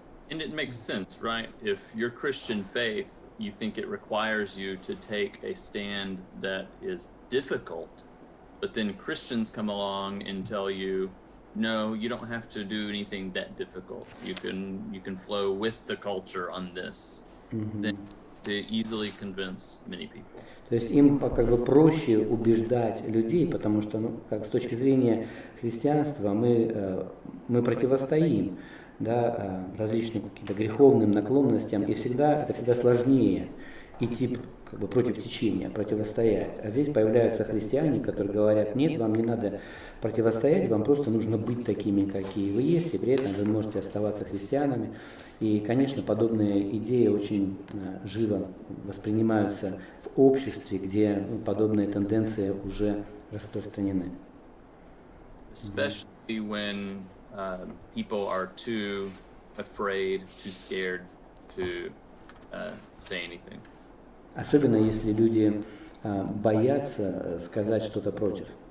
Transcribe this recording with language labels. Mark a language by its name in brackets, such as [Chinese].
[English] And it makes sense, right? If your Christian faith, you think it requires you to take a stand that is difficult, but then Christians come along and tell you, no, you don't have to do anything that difficult. You can flow with the culture on this. Then to easily convince many people. [Russian] То есть им как бы проще убеждать людей, потому что, как с точки зрения христианства, мы противостоим, да, различным каким-то греховным наклонностям, и это всегда сложнее идти как бы против течения, противостоять. А здесь появляются христиане, которые говорят: нет, вам не надо противостоять, вам просто нужно быть такими, какие вы есть, и при этом вы можете оставаться христианами. И, конечно, подобные идеи очень живо воспринимаются в обществе, где подобные тенденции уже распространены. [English] Especially when people are too afraid, too scared to say anything. [Russian] Особенно если люди боятся сказать что-то против.